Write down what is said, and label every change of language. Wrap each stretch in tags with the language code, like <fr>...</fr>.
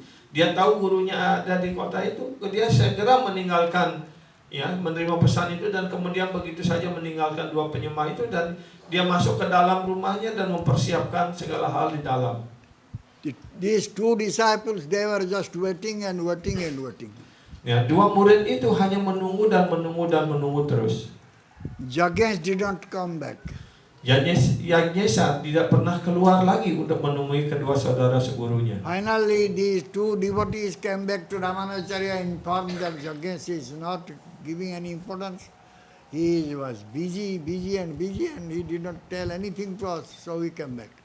<id>Dia tahu gurunya ada di kota itu, dia segera meninggalkan, menerima pesan itu dan kemudian begitu saja meninggalkan 2 penyembah itu dan dia masuk ke dalam rumahnya dan mempersiapkan segala hal di dalam.</id> <en>These 2 disciples, they were just waiting and waiting and waiting.</en> <id>Ya, 2 murid itu hanya menunggu dan menunggu dan menunggu terus.</id> <en>Yajnesha did not come back.</en> <id>Yajnesha tidak pernah keluar lagi untuk menemui kedua saudara segurunya.</id> <en>Finally, these 2 devotees came back to Ramanujacharya informed that Yajnesha is not giving any importance. He was busy and he did not tell anything to us, so we came back.</en>